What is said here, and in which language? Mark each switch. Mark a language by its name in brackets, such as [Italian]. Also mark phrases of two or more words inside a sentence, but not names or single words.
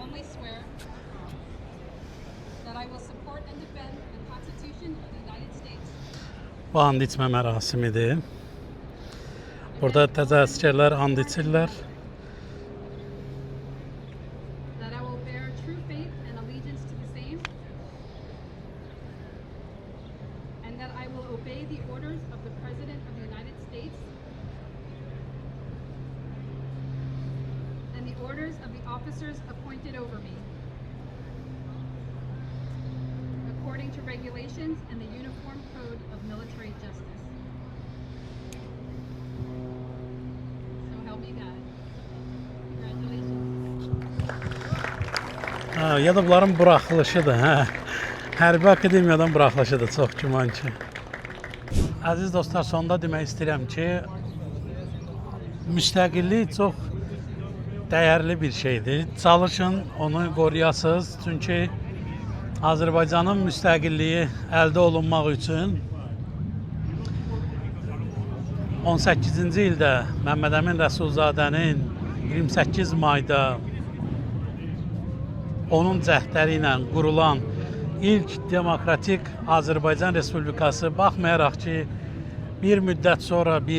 [English] swear that I will support and defend the Constitution of the United States. [Azerbaijani] Bu and içmə mərasimidir. Burada təzə əsgərlər and içirlər. [English] That I will bear true faith and allegiance to the same. And that I will obey the orders of the President of the United States. And the orders of the officers appointed over me. According to regulations and the Uniform Code of Military Justice. So help me God. Congratulations. [Azerbaijani] Ha, ya da bunların buraxılışıdır. Hə. Hərbi akademiyadan buraxılışıdır, çox güman ki. Əziz dostlar, sonda demək istəyirəm ki, müstəqillik çox dəyərli bir şeydir. Çalışın, onu qoruyasınız. Çünki Azərbaycanın müstəqilliyi əldə olunmaq üçün 18-ci ildə Məmməd Əmin Rəsulzadənin 28 mayda onun cəhdləri ilə qurulan ilk demokratik Azərbaycan Respublikası, baxmayaraq ki, bir müddət sonra,